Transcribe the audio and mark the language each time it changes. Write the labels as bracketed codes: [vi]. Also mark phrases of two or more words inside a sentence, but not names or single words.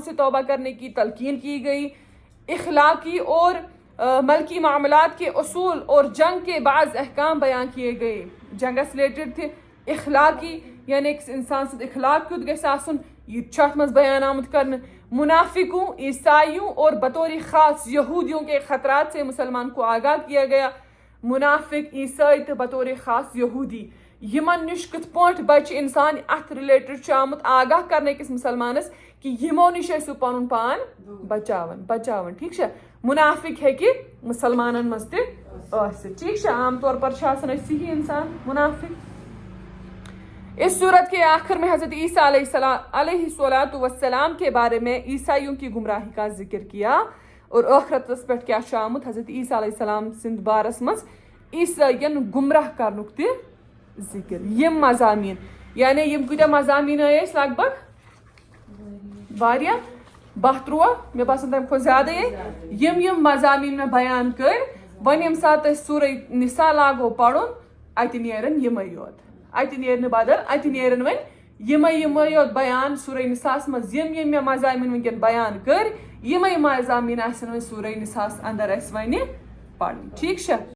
[ur] سے توبہ کرنے کی تلقین کی گئی اخلاقی اور ملکی معاملات کے اصول اور جنگ کے بعض احکام بیان کیے گئے جنگ سے ریلیٹڈ تھے اخلاقی یعنی ایک انسان سے اخلاق [ks] کیُتھ گژھِ آسُن یہ چھُ اتھ منٛز بیان آمُت [ur] کرنے منافقوں عیسائیوں اور بطور خاص یہودیوں کے خطرات سے مسلمان کو آگاہ کیا گیا [ks] منافق عیسائی تو بطور خاص یہودی یمن نش کت پٲٹھۍ بچ انسان ات ریلیٹڈ چھُ آمُت آگاہ کرنے کس مسلمانس کہ یمو نش سُہ پنن پان بچاون [ur] ٹھیک ہے [ks] منافق ہیکہِ مسلمانن منٛز تہِ ٲسِتھ ٹھیک ہے عام طور پر چھُ آسان أسی ہی انسان منافق [ur] اس صورت کے آخر میں حضرت عیسیٰ علیہ السلام کے بارے میں عیسائیوں کی گمراہی کا ذکر کیا [ks] اور آخرتس پہ کیا چھُ آمُت حضرت عیسیٰ علیہ السلام سند بارس مز عیسائین گمراہ کرنُک تہِ ذکر یم مضامین یعنی یم کۭتیاہ مضامین ٲسۍ [ur] لگ بھگ [ks] واریاہ 12 مےٚ باسان تمہِ کھۄتہٕ زیادٕ یم مضامین مےٚ بیان کٔرۍ وۄنۍ ییٚمہِ ساتہٕ أسۍ سورہ نساء لاگو پرُن اتہِ نیرن یمے یوت اتہِ نیرِ نہٕ بدل اتہِ نیرن وۄنۍ یمے یوت بیان سورہ نساءس منٛز یم مےٚ مضامین ونکٮ۪ن بیان کٔرۍ یمے مضامین آسن وۄنۍ سورہ نساءس اندر اسہِ وۄنۍ پرٕنۍ ٹھیک چھا